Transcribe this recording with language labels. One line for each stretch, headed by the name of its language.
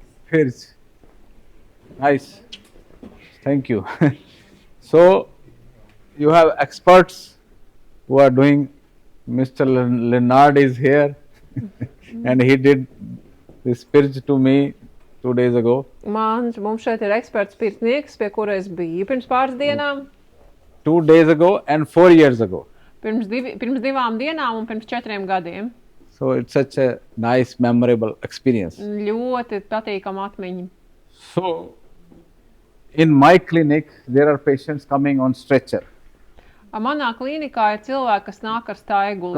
English: Pirts. Nice. Thank you. So, you have experts who are doing. Mr. Leonard is here and he did this pirts to me 2 days ago.
Latvian: Mums šeit ir eksperts pirtnieks, pie kura es biju pirms pāris dienām.
English: 2 days ago and 4 years ago.
Latvian: Pirms 2 dienām un pirms 4 gadiem.
English: So, it's such a nice, memorable experience.
Latvian: Ļoti patīkama atmiņa.
English: So, in my clinic, there are patients coming on stretcher.
Latvian: Manā klīnikā ir cilvēki, kas nāk ar staigulīti.